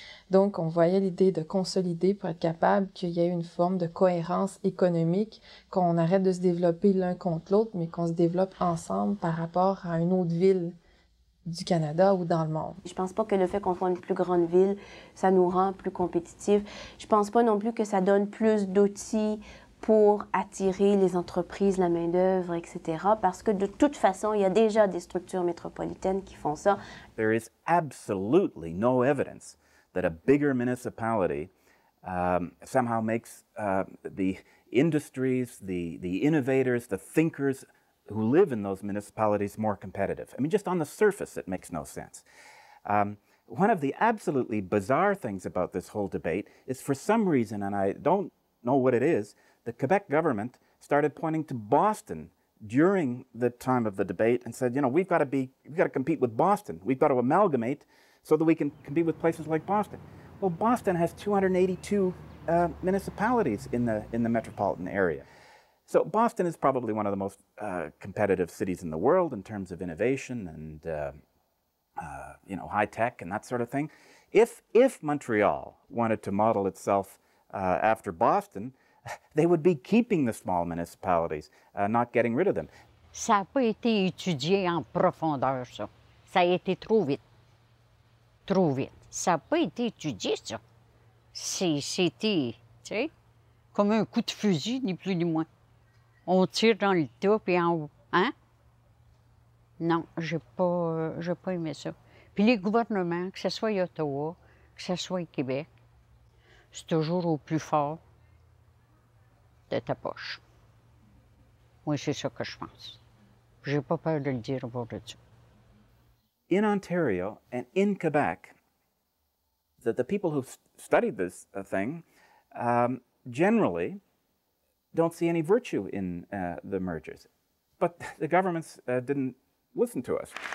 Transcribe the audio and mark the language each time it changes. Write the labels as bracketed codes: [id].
[fr] Donc, on voyait l'idée de consolider pour être capable qu'il y ait une forme de cohérence économique, qu'on arrête de se développer l'un contre l'autre, mais qu'on se développe ensemble par rapport à une autre ville du Canada ou dans le monde. Je pense pas que le fait qu'on soit une plus grande ville, ça nous rend plus compétitifs. Je pense pas non plus que ça donne plus d'outils pour attirer les entreprises, la main-d'œuvre, etc. Parce que de toute façon, il y a déjà des structures métropolitaines qui font ça. [en] There is absolutely no evidence that a bigger municipality somehow makes the industries, the innovators, the thinkers who live in those municipalities more competitive. I mean, just on the surface, it makes no sense. One of the absolutely bizarre things about this whole debate is, for some reason, and I don't know what it is, the Quebec government started pointing to Boston during the time of the debate and said, you know, we've got to compete with Boston. We've got to amalgamate so that we can compete with places like Boston. Well, Boston has 282 municipalities in the metropolitan area. So Boston is probably one of the most competitive cities in the world in terms of innovation and you know, high tech and that sort of thing. If Montreal wanted to model itself after Boston, they would be keeping the small municipalities, not getting rid of them. [fr] Ça n'a pas été étudié en profondeur, ça. Ça a été trop vite. Trop vite. Ça n'a pas été étudié, ça. C'était, tu sais, comme un coup de fusil, ni plus ni moins. On tire dans le tas, puis en haut. Hein? Non, j'ai pas aimé ça. Puis les gouvernements, que ce soit à Ottawa, que ce soit à Québec, c'est toujours au plus fort de ta poche. Moi, c'est ça que je pense. J'ai pas peur de le dire au bord de ça. [en] In Ontario and in Quebec, the people who've studied this thing generally don't see any virtue in the mergers. But the governments didn't listen to us.